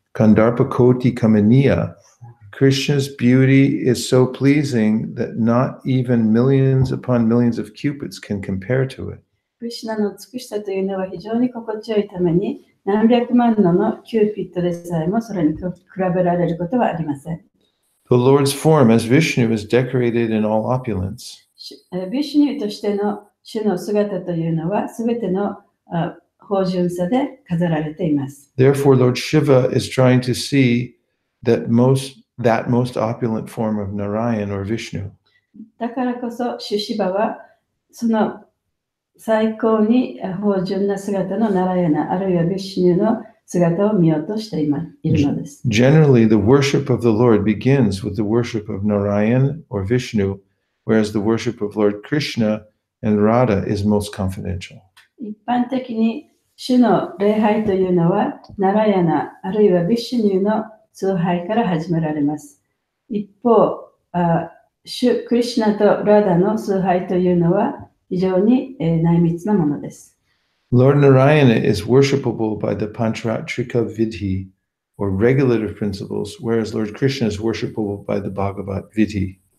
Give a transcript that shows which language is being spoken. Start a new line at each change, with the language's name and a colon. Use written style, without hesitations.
English: Kandarpa Koti Kamaniya, Krishna's beauty is so pleasing that not even millions upon millions of cupids can compare to it.
Japanese: クリシュナの美しさというのは非常に心地よいために何百万のキューピッドでさえもそれに比べられることはありません。
English: The Lord's form as Vishnu is decorated in all opulence.
Japanese: ビシュニューとしての主の姿というのはすべての芳醇さで飾られています。
English: Therefore, Lord Shiva is trying to see that most opulent form of Narayan or Vishnu.
Japanese: だからこそ、主シバはその最高に芳醇な姿のナラヤナ、あるいはビシュニューの姿を見ようとしているのです。
English: Generally, the worship of the Lord begins with the worship of Narayan or Vishnu, whereas the worship of Lord Krishna and Radha is most confidential.
Japanese: 一般的に主の礼拝というのは、ナラヤナ、あるいはビシュニューの崇拝から始められます。一方、主クリシュナとラダの崇拝というのは非常に内密なものです。
English: Lord Narayana is worshipable by the Pancharatrika Vidhi, or regulative principles, whereas Lord Krishna is worshipable by the Bhagavat Vidhi.